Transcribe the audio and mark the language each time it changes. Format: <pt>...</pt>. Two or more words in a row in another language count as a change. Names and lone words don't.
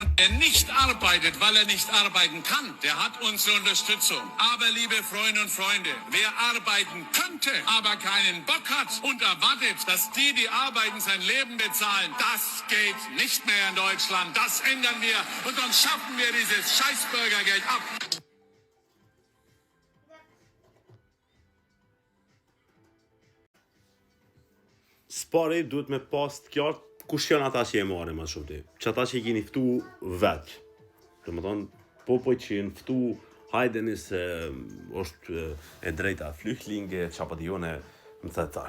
<de>Wer nicht arbeitet, weil er nicht arbeiten kann, der hat unsere Unterstützung. Aber liebe Freundinnen und Freunde, wer arbeiten könnte, aber keinen Bock hat und erwartet, dass die arbeiten, sein Leben bezahlen, das geht nicht mehr in Deutschland. Das ändern wir und sonst schaffen wir dieses scheiß Bürgergeld ab.</de> <sq>Spari duhet me pas të qartë kush janë ata që e marrin më shumë ti. Që ata që i keni ftu vetë. Domethënë, popoj që janë ftu, hajdeni se është e drejta flyktinge, çapo di unë më the tash.</sq>